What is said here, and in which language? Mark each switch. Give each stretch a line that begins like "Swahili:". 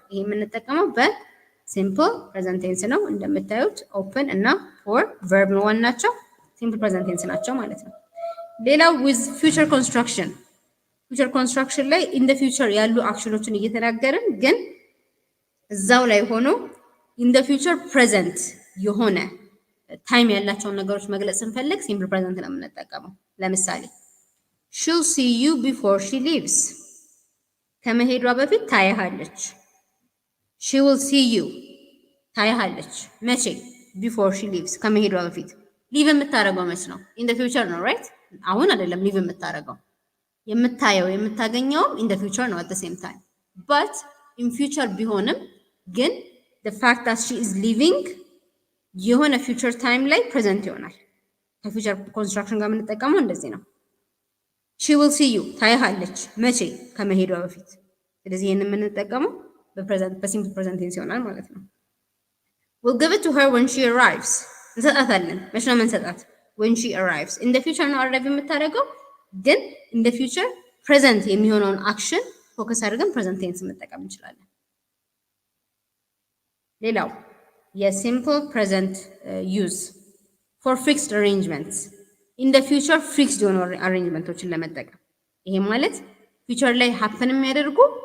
Amharic: ይሄ የምንጠቀመው በሲምፕል ፕሬዘንት ቴንስ ነው። እንደምታዩት open እና pour verb ነው ዋናቸው፣ ሲምፕል ፕሬዘንት ቴንስ ናቸው ማለት ነው። ሌላው with future construction ፊውቸር ኮንስትራክሽን ላይ ኢን ዘ ፊውቸር ያሉ አክሽኖችን እየተናገርን ግን እዛው ላይ ሆኖ ኢን ዘ ፊውቸር ፕሬዘንት የሆነ ታይም ያላቸውን ነገሮች መግለጽ ስንፈልግ ሲምፕል ፕሬዘንት ነው የምንጠቀመው። ለምሳሌ
English: she'll see you before she leaves
Amharic: ከመሄዷ በፊት ታያሃለች።
English: she will see you
Amharic: ታያሃለች። መቼ?
English: before she leaves
Amharic: ከመሄዷ በፊት። ሊቭ የምታደርገው መች ነው? in the future ነው right? አሁን አይደለም ሊቭ የምታደርገው። የምታየው የምታገኘውም in the future ነው
English: at the same time but in future
Amharic: ቢሆንም ግን
English: the fact that she is leaving
Amharic: የሆነ future time ላይ present ይሆናል። ከፊውቸር ኮንስትራክሽን ጋር የምንጠቀመው እንደዚህ ነው።
English: she will see you
Amharic: ታያሃለች። መቼ? ከመሄዷ በፊት። ስለዚህ ይሄን የምንጠቀመው በሲምፕል ፕሬዘንት ቴንስ ይሆናል ማለት ነው።
English: we'll give it to her when she arrives
Amharic: እንሰጣታለን። መቼ ነው የምንሰጣት?
English: when she arrives in the future
Amharic: ነው arrive የምታደርገው ግን in the future present የሚሆነውን አክሽን ፎከስ አድርገን ፕሬዘንት ቴንስ መጠቀም እንችላለን። ሌላው የሲምፕል ፕሬዘንት ዩዝ ፎር ፊክስድ አሬንጅመንትስ ኢን ደ ፊውቸር ፊክስድ የሆኑ አሬንጅመንቶችን ለመጠቀም። ይሄ ማለት ፊውቸር ላይ ሀፕን የሚያደርጉ